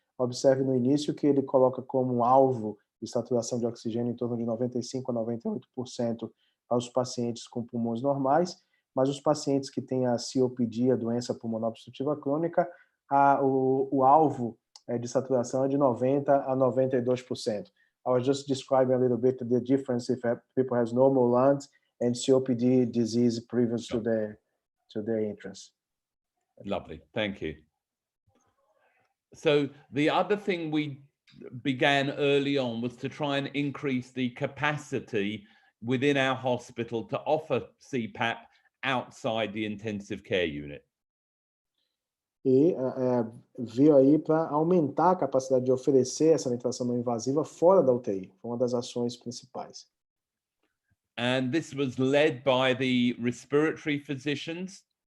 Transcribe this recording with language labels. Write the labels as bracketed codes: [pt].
[pt] Observe no início que ele coloca como alvo de saturação de oxigênio em torno de 95% a 98% aos pacientes com pulmões normais, mas os pacientes que têm a COPD, a doença pulmonar obstrutiva crônica, o alvo de saturação é de 90% a 92%. [en] I was just describing a little bit the difference if people has normal lungs and COPD disease previous to the entrance. Lovely, thank you. So the other thing we began early on was to try and increase the capacity within our hospital to offer CPAP outside the intensive care unit. [pt] E veio aí para aumentar a capacidade de oferecer essa ventilação não invasiva fora da UTI. Foi uma das ações principais. [en] And this was led by the respiratory physicians.